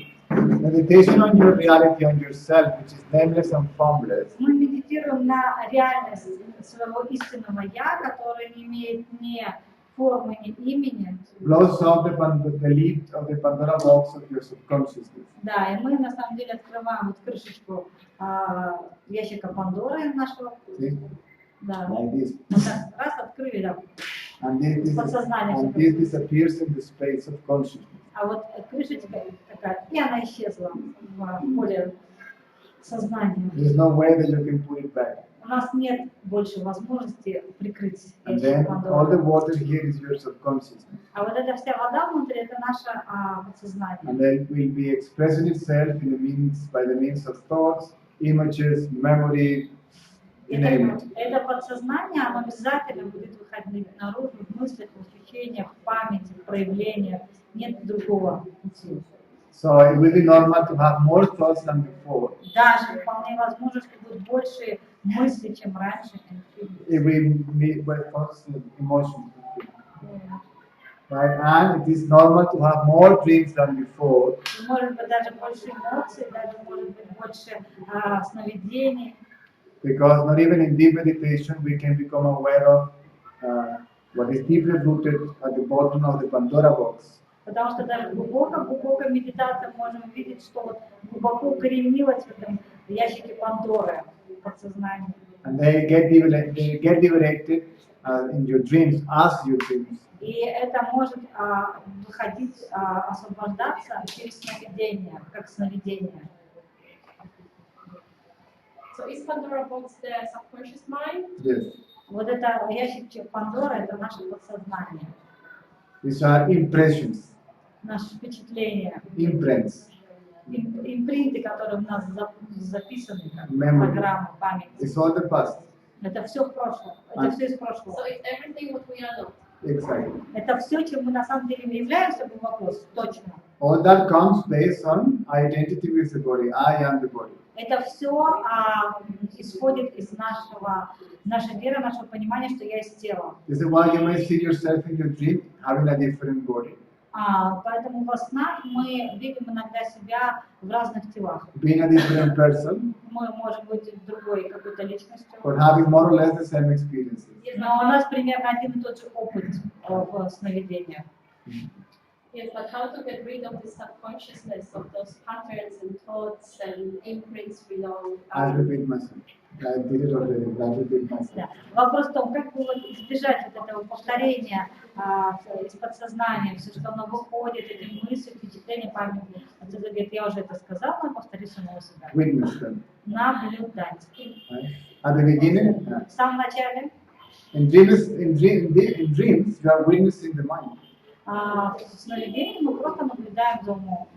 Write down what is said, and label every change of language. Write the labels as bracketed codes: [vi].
[en] Meditation on your reality, on yourself, which is nameless and formless. [ru] Мы медитируем на реальность своего истинного я, которое не имеет ни формы, ни имени. [en] Blows off the lid of the Pandora box of your subconsciousness. [ru] Да, и мы на самом деле открываем вот крышечку ящика Пандоры нашего. Да. [en] Like this. [ru] Вот так, раз открыли, да. [en] And this disappears in the space of consciousness. [ru] А вот крышечка такая, и она исчезла в поле сознания. [en] There's no way that you can put it back. [ru] У нас нет больше возможности прикрыть [en] And [ru] ящик [en] then all the [ru] Пандоры. [en] water here is your subconsciousness. [ru] А вот эта вся вода внутри, это наше подсознание. [en] And then it will be expressing itself by the means of thoughts, images, memory, you name it. [ru] Это подсознание, оно обязательно будет выходить наружу в мыслях, в ощущениях, в памяти, в проявлениях. Нет другого пути. [en] So it will be normal to have more thoughts than before. [ru] Даже вполне возможно, что будет больше мыслей, чем раньше. [en] If we meet with thoughts and emotions. Right? And it is normal to have more dreams than before. [ru] И может быть даже больше эмоций, даже может быть больше сновидений. [en] Because not even in deep meditation we can become aware of what is deeply rooted at the bottom of the Pandora box. [ru] Потому что даже глубокой медитации можем увидеть, что вот глубоко укоренилось в этом ящике Пандоры, подсознании. [en] And they get liberated in your dreams, as your dreams. [ru] И это может выходить, освобождаться через сновидение, как сновидение. [en] So is Pandora box the subconscious mind? Yes. [ru] Вот это ящик Пандоры, это наше подсознание, [en] These are impressions, [ru] наши впечатления, [en] imprints. [ru] импринты, которые у нас записаны, как [en] Memory. [ru] программа, память. [en] It's all the past. [ru] Это все в прошлом, это все из [en] So [ru] прошлого. [en] it's everything what we are not. Exactly. [ru] Это все, чем мы на самом деле являемся, был вопрос, точно. [en] All that comes based on identity with the body. I am the body. [ru] Это все исходит из нашей веры, нашего понимания, что я из тела. [en] This is why you may see yourself in your dream having a different body. [ru] Поэтому во снах мы видим иногда себя в разных телах. [en] Being a different person, [ru] Мы можем быть другой какой-то личностью, [en] but having more or less the same experiences. [ru] но у нас примерно один и тот же опыт в сновидениях. [en] Yes, but how to get rid of the subconsciousness of those patterns and thoughts and imprints we don't. I repeat myself. I did it already. I repeat myself. [ru] Да. Вопрос в том, как бы вот избежать вот этого повторения из подсознания, все, что оно выходит, эти мысли, впечатления, память. Это говорит, я уже это сказала, но повторю самого себя. [en] Witness them. [ru] Наблюдать. [en] Right? At the beginning, [ru] В самом начале, [en] in dreams, you are witnessing the mind. [ru] в сновидении мы просто наблюдаем за умом.